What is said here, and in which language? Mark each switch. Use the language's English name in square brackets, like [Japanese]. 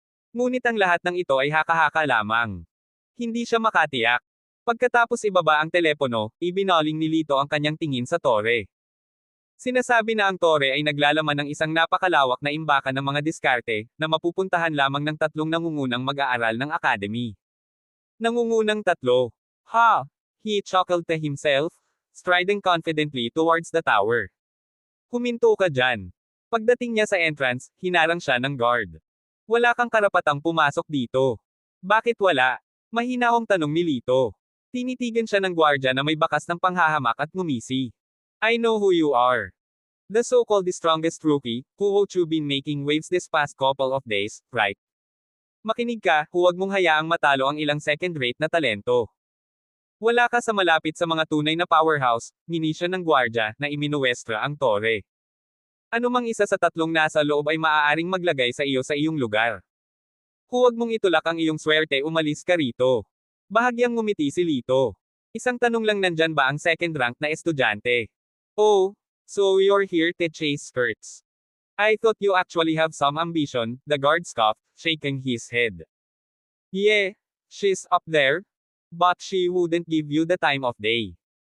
[Filipino] Ngunit ang lahat ng ito ay haka-haka lamang. Hindi siya makatiyak. Pagkatapos ibaba ang telepono, ibinaling ni Lito ang kanyang tingin sa tore. Sinasabi na ang tore ay naglalaman ng isang napakalawak na imbakan ng mga diskarte, na mapupuntahan lamang ng 3 nangungunang mag-aaral ng academy. Nangungunang 3. Ha! [English] He chuckled to himself, striding confidently towards the tower. [Filipino] Huminto ka dyan. Pagdating niya sa entrance, hinarang siya ng guard. Wala kang karapatang pumasok dito. Bakit wala? Mahinahong tanong ni Lito. Tinitigan siya ng gwardya na may bakas ng panghahamak at ngumisi. [English] I know who you are. The so-called strongest rookie, who you've been making waves this past couple of days, right? [Filipino] Makinig ka, huwag mong hayaang matalo ang ilang second-rate na talento. Wala ka sa malapit sa mga tunay na powerhouse, ginisya ng gwardya, na iminuwestra ang tore. Anumang isa sa 3 nasa loob ay maaaring maglagay sa iyo sa iyong lugar. Huwag mong itulak ang iyong swerte, umalis ka rito. Bahagyang ngumiti si Lito. Isang tanong lang, nandyan ba ang second rank na estudyante? [English] Oh, so you're here to chase skirts. I thought you actually have some ambition, the guard scoffed, shaking his head. Yeah, she's up there. But she wouldn't give you the time of day.